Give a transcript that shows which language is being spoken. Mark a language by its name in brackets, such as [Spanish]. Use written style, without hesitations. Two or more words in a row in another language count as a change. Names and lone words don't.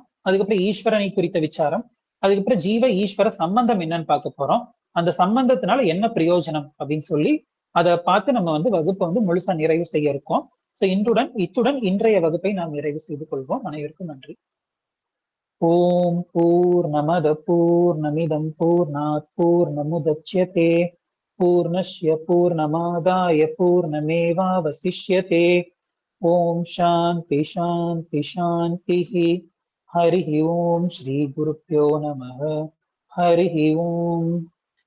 [Tamil] அதுக்கப்புறம் ஈஸ்வரனை குறித்த விசாரம், அதுக்கப்புறம் ஜீவ ஈஸ்வர சம்பந்தம் என்னன்னு பார்க்க போறோம். அந்த சம்பந்தத்தினால என்ன பிரயோஜனம் அப்படின்னு சொல்லி அதை பார்த்து நம்ம வந்து வகுப்பை வந்து முழுசா நிறைவு செய்ய இருக்கோம். சோ இத்துடன் இன்றைய வகுப்பை நாம் நிறைவு செய்து கொள்வோம். அனைவருக்கும் நன்றி. [Sanskrit] ॐ पूर्णमदः पूर्णमिदं पूर्णात् पूर्णमुदच्यते पूर्णस्य पूर्णमादाय पूर्णमेवावशिष्यते. ॐ शान्तिः शान्तिः शान्तिः. हरिः ॐ श्री गुरुभ्यो नमः. हरिः ॐ.